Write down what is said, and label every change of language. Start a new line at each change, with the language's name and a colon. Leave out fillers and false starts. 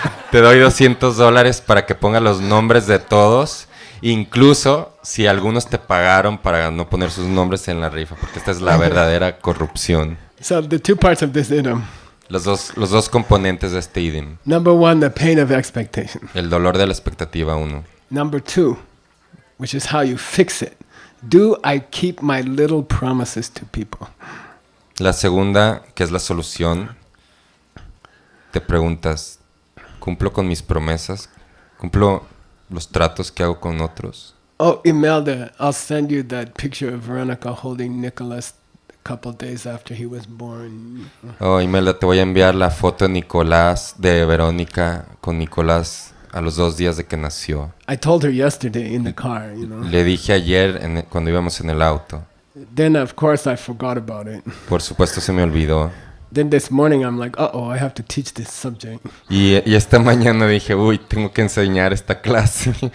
Spanish: Te doy $200 para que ponga los nombres de todos, incluso si algunos te pagaron para no poner sus nombres en la rifa, porque esta es la verdadera corrupción.
English: So the two parts of this idiom.
Spanish: Los dos componentes de este idiom.
English: Number one, the pain of expectation.
Spanish: El dolor de la expectativa, 1.
English: Number two, which is how you fix it. Do I keep my little promises to people?
Spanish: La segunda, que es la solución, te preguntas, ¿cumplo con mis promesas? ¿Cumplo los tratos que hago con otros?
English: Oh, Imelda, I'll send you that picture of Veronica holding Nicholas a couple days after he was born.
Spanish: Oh, Imelda, te voy a enviar la foto de Verónica con Nicolás a los 2 días de que nació.
English: I told her yesterday in the car,
Spanish: Le dije ayer cuando íbamos en el auto.
English: Then, of course, I forgot about it.
Spanish: Por supuesto se me olvidó.
English: Then this morning I'm like, I have to teach this subject.
Spanish: Y esta mañana dije, tengo que enseñar esta clase.